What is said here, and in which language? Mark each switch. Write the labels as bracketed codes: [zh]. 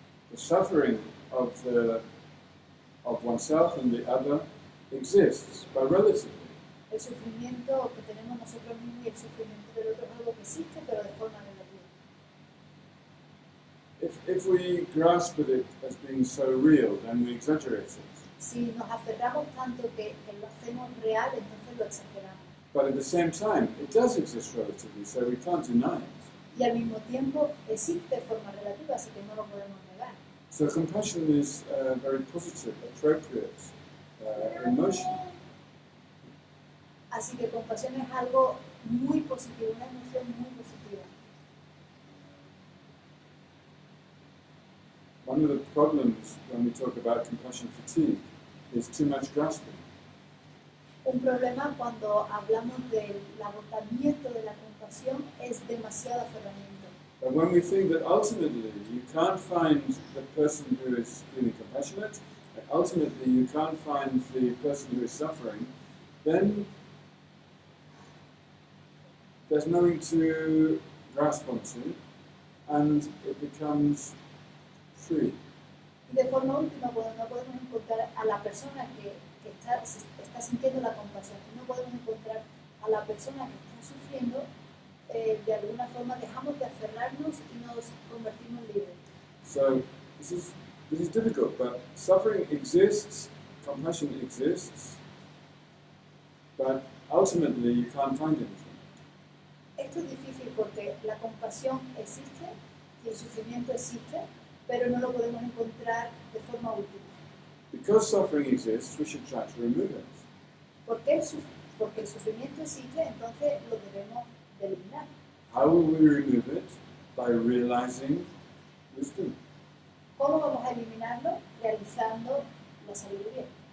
[en] The suffering of oneself and the other exists, but relatively. [es] El sufrimiento que tenemos nosotros mismos y el sufrimiento del otro es algo que existe, pero de forma relativa. [en] If we grasp at it as being so real, then we exaggerate it. [es] Si nos aferramos tanto que lo hacemos real, entonces lo exageramos. [en] But at the same time, it does exist relatively, so we can't deny it. [es] Y al mismo tiempo existe de forma relativa, así que no lo podemos negar. [en] So compassion is a very positive, appropriate emotion. [es] Así que compasión es algo muy positivo, una emoción muy positiva. [en] One of the problems when we talk about compassion fatigue is too much grasping. [es] Un problema cuando hablamos del agotamiento de la compasión es demasiado aferramiento. [en] But when we think that ultimately you can't find the person who is feeling compassionate, and ultimately you can't find the person who is suffering, then there's nothing to grasp onto, and it becomes free. [es] Y de forma última, cuando no podemos encontrar a la persona que está sintiendo la compasión y no podemos encontrar a la persona que está sufriendo, de alguna forma dejamos de aferrarnos y nos convertimos en libres. [en] So this is difficult, but suffering exists, compassion exists, but ultimately you can't find anything. [es] Esto es difícil porque la compasión existe y el sufrimiento existe, pero no lo podemos encontrar de forma última. [en] Because suffering exists, we should try to remove it. [es] Porque el sufrimiento existe, entonces lo debemos de eliminar. [en] How will we remove it? By realizing wisdom. [es] ¿Cómo vamos a eliminarlo? Realizando la sabiduría.